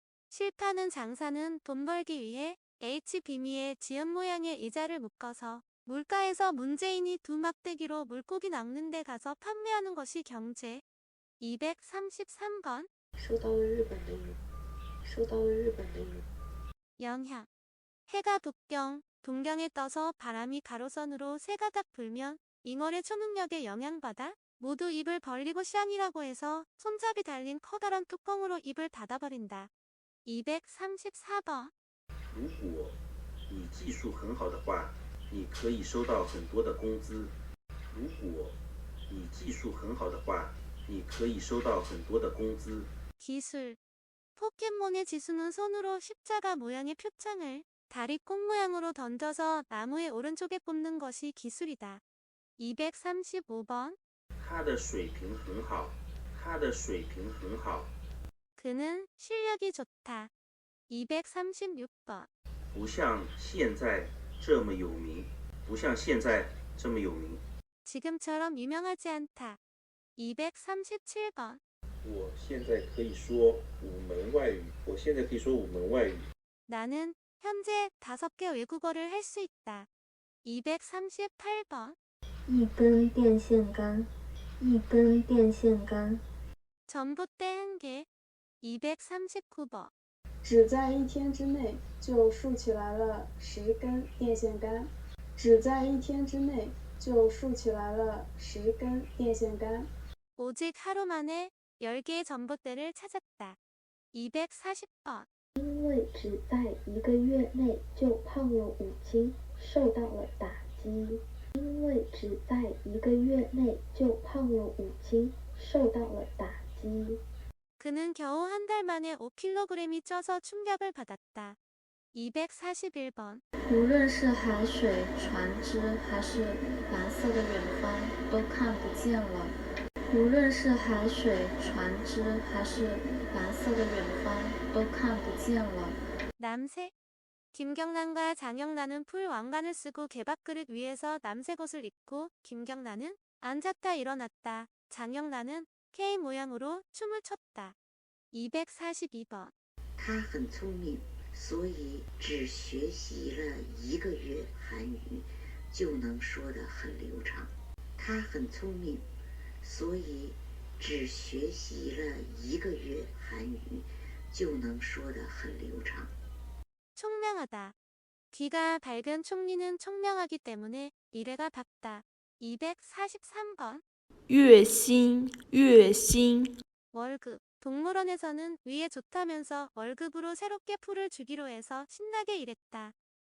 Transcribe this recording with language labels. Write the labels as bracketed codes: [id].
[ko] 실파는 장사는 돈 벌기 위해 H 비미의 지연 모양의 이자를 묶어서 물가에서 문재인이 두 막대기로 물고기 낚는 데 가서 판매하는 것이 경제. 233번. [zh] 收到了日本的雨，收到了日本的雨。 [ko] 영향. 해가 동경에 떠서 바람이 가로선으로 세가닥 불면 잉어의 초능력에 영향받아 모두 입을 벌리고 샹이라고 해서 손잡이 달린 커다란 뚜껑으로 입을 닫아버린다. 234번. [zh] 如果你技术很好的话，你可以收到很多的工资。如果你技术很好的话，你可以收到很多的工资。 [ko] 기술. 포켓몬의 지수는 손으로 십자가 모양의 표창을 다리 꽃 모양으로 던져서 나무의 오른쪽에 꽂는 것이 기술이다. 235번. [zh] 他的水平很好，他的水平很好。 [ko] 그는 실력이 좋다. 236번. [zh] 不像现在这么有名，不像现在这么有名。 [ko] 지금처럼 유명하지 않다. 237번. [zh] 我现在可以说5门外语。我现在可以说5门外语。 [ko] 나는 현재 5개 외국어를 할 수 있다. 238번. [zh] 一根电线杆，一根电线杆。 [ko] 전봇대 1개. 239번. [zh] 只在一天之内就竖起来了10根电线杆，只在一天之内就竖起来了10根电线杆。 [ko] 오직 하루 만에 10개의 전봇대를 찾았다. 240번. [zh] 因为只在1个月内就胖了5斤，受到了打击。因为只在1个月内就胖了5斤，受到了打击。 [ko] 그는 겨우 한 달 만에 5kg이 쪄서 충격을 받았다. 241번. [zh] 无论是海水、船只还是蓝色的远方，都看不见了。无论是海水、船只还是蓝色的远方，都看不见了。 [ko] 남색. 김경란과 장영란은 풀 왕관을 쓰고 개밥그릇 위에서 남색 옷을 입고 김경란은 앉았다 일어났다. 장영란은 K 모양으로 춤을 췄다. 242번. [zh] 他很聪明，所以只学习了1个月韩语，就能说得很流畅。他很聪明，所以只学习了1个月韩语，就能说得很流畅。 [ko] 총명하다. 귀가 밝은 총리는 총명하기 때문에 미래가 밝다. 243번. [zh] 月薪，月薪。 [ko] 월급. 동물원에서는 위에 좋다면서 월급으로 새롭게 풀을 주기로 해서 신나게 일했다.